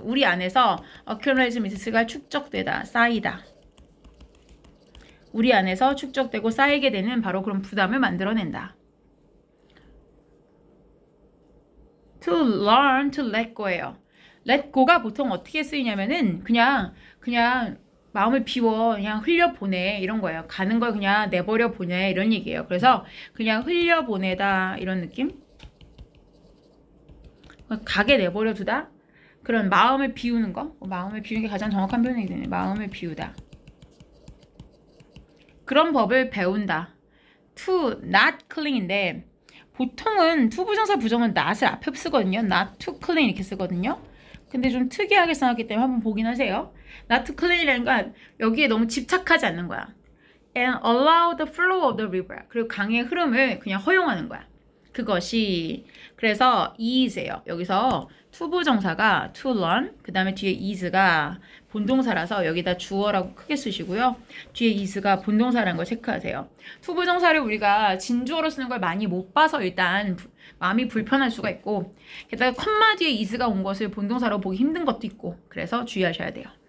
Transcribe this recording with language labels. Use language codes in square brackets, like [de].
[ko] 우리 안에서 [en] accumulates means [ko] 가 축적되다, 쌓이다. 우리 안에서 축적되고 쌓이게 되는 바로 그런 부담을 만들어낸다. [en] To learn to let go예요. [ko] let go가 보통 어떻게 쓰이냐면은 그냥 마음을 비워 그냥 흘려보내 이런 거예요. 가는 걸 그냥 내버려 보내 이런 얘기예요. 그래서 그냥 흘려보내다 이런 느낌? 가게 내버려 두다? 그런 마음을 비우는 거? 마음을 비우는 게 가장 정확한 표현이 되네. 마음을 비우다. 그런 법을 배운다. [en] to not clean [ko] 인데 보통은 to 부정사 부정은 not을 앞에 쓰거든요. [en] not to clean [ko] 이렇게 쓰거든요. 근데 좀 특이하게 써놨기 때문에 한번 보긴 하세요. [en] not to clean [ko] 이라는 건 여기에 너무 집착하지 않는 거야. [en] And allow the flow of the river. [ko] 그리고 강의 흐름을 그냥 허용하는 거야. 그것이 그래서 is예요. 여기서 to 부정사가 to learn 그 다음에 뒤에 is가 본동사라서 여기다 주어라고 크게 쓰시고요. 뒤에 is가 본동사라는 걸 체크하세요. to 부정사를 우리가 진주어로 쓰는 걸 많이 못 봐서 일단 마음이 불편할 수가 있고 게다가 컴마 뒤에 is가 온 것을 본동사로 보기 힘든 것도 있고 그래서 주의하셔야 돼요.